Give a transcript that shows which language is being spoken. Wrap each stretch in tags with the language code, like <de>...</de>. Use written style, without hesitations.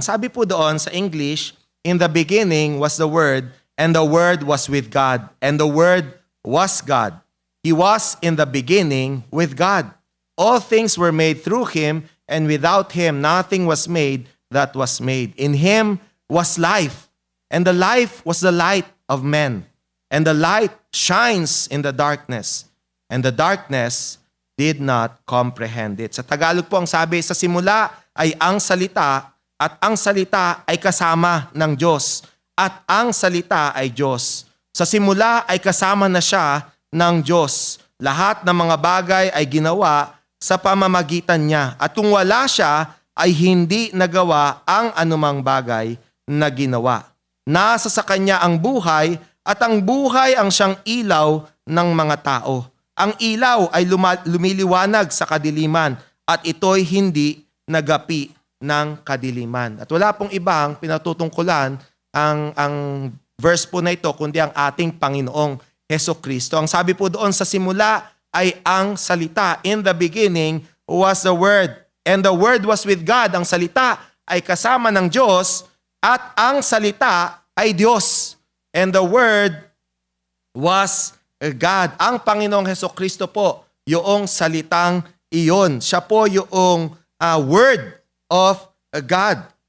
<tl>Ang sabi po doon sa English,</tl> <en>in the beginning was the Word, and the Word was with God, and the Word was God. He was in the beginning with God. All things were made through Him, and without Him nothing was made that was made. In Him was life, and the life was the light of men. And the light shines in the darkness, and the darkness did not comprehend it.</en> <tl>Sa Tagalog po ang sabi, sa simula ay ang salita, at ang salita ay kasama ng Diyos, at ang salita ay Diyos. Sa simula ay kasama na siya ng Diyos. Lahat ng mga bagay ay ginawa sa pamamagitan niya, at kung wala siya, ay hindi nagawa ang anumang bagay na ginawa. Nasa sa kanya ang buhay, at ang buhay ang siyang ilaw ng mga tao. Ang ilaw ay lumiliwanag sa kadiliman at ito'y hindi nagapi ng kadiliman. At wala pong ibang pinatutungkulan ang verse po na ito kundi ang ating Panginoong Hesukristo. Ang sabi po doon sa simula ay ang salita.</tl> <en>In the beginning was the Word, and the Word was with God.</en> <tl>Ang salita ay kasama ng Diyos at ang salita ay Diyos.</tl> <en>And the Word was God.</en> <tl>Ang Panginoong Hesukristo po, yung salitang iyon. Siya po yung Word of God.</tl>